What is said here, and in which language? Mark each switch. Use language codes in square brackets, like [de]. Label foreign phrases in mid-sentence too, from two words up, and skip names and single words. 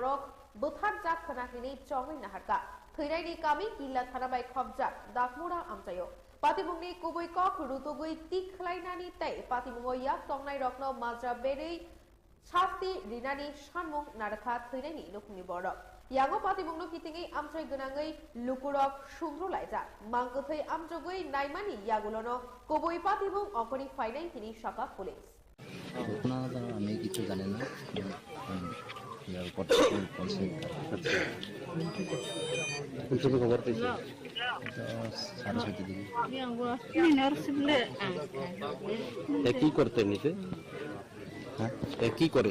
[brx] बरक बोथारजाक खोनाहैनाय चङै नाहारका थैनायनि कामि किल्ला थानाबाय खबजाक दागमुरा आमचायो पातिमुंनि गुबै कक रुतुगै तिखलायनानि तै पातिमुंगो याक तंनाय रत्न माज्रा बेरै शास्ति रिनानि सानमुं नारखा थैनायनि लुखुंनि बरक यांगो पातिमुंनो हितिङै आमचाय गोनाङै लुकुरक सुंद्रलायजा मांगोथै आमजगै नायमानि यागुलनो गुबै पातिमुं अंकनि फाइनाय हिनि साका पुलिस [bn] ঘটনা আমি কিছু জানি না খবর পেয়েছি কি করতে এমনিতে কি করে